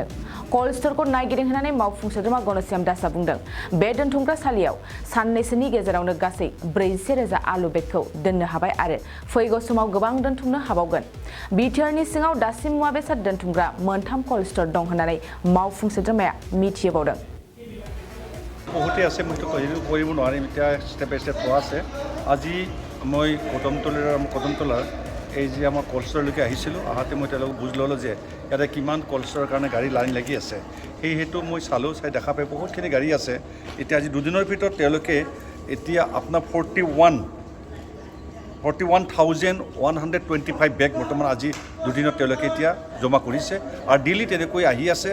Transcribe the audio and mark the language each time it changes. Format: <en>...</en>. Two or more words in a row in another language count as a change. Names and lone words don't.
<brx>कल स्टोरखौ नायगिदिंहैनानै मावफुं सोद्रोमा गणश्याम दासआ बुंदों बे दोनथुमग्रा सालियाव साननैसोनि गेजेरावनो गासै 40,000 आलु बेगखौ दोननो हाबाय आरो फैगौ समाव गोबां दोनथुमनो हाबावगोन। बिटिआरनि सिङाव दासिम मुवा बेसाद दोनथुमग्रा मोनथाम कल स्टोर दं होननानै मावफुं सोद्रोमाया मिथिहोबावदों।</brx> <as>बहुते আছে মই কৰিব নোৱাৰিম এতিয়া</as> <en>step by step</en> <as>হোৱা আছে। আজি মই কদমতলাৰ এই যে আমাৰ কল ষ্ট'ৰলৈকে আহিছিলোঁ আহাতে মই তেওঁলোকক বুজ ল'লোঁ যে ইয়াতে কিমান কল ষ্ট'ৰৰ কাৰণে গাড়ী লাইন লাগি আছে। সেইটো মই চালোঁ চাই দেখা পাই বহুতখিনি গাড়ী আছে। এতিয়া আজি দুদিনৰ ভিতৰত তেওঁলোকে এতিয়া আপোনাৰ 41,125 বেগ বৰ্তমান আজি দুদিনত তেওঁলোকে এতিয়া জমা কৰিছে আৰু ডেইলি তেনেকৈ আহি আছে।</as>